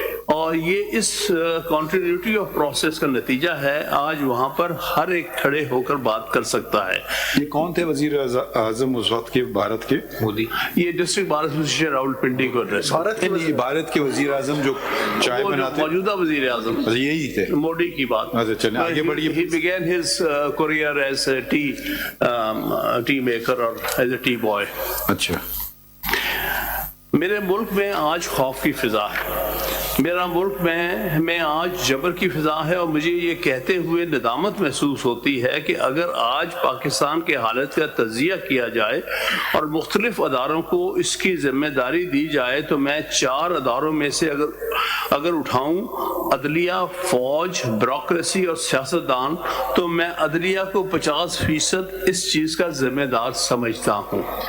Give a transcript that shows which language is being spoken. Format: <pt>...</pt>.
<ur>اور یہ اس continuity of process کا نتیجہ ہے. آج وہاں پر ہر ایک کھڑے ہو کر بات کر سکتا ہے. یہ کون تھے وزیر اعظم اس وقت کے بھارت کے؟ مودی. یہ ڈسٹرکٹ بار ایسوسیشن راولپنڈی کو ایڈریس بھارت کے وزیر اعظم جو چائے بناتے موجودہ وزیر اعظم یہی تھے، موڈی کی بات. اچھا چلیں آگے بڑھیے.</ur> <en>He began his career as a tea maker or as a tea boy.</en> <ur>اچھا. میرے ملک میں آج خوف کی فضا ہے. میرا ملک میں آج جبر کی فضا ہے، اور مجھے یہ کہتے ہوئے ندامت محسوس ہوتی ہے کہ اگر آج پاکستان کے حالت کا تجزیہ کیا جائے اور مختلف اداروں کو اس کی ذمہ داری دی جائے تو میں 4 اداروں میں سے اگر اٹھاؤں عدلیہ، فوج، بیوروکریسی اور سیاستدان، تو میں عدلیہ کو 50% اس چیز کا ذمہ دار سمجھتا ہوں.</ur>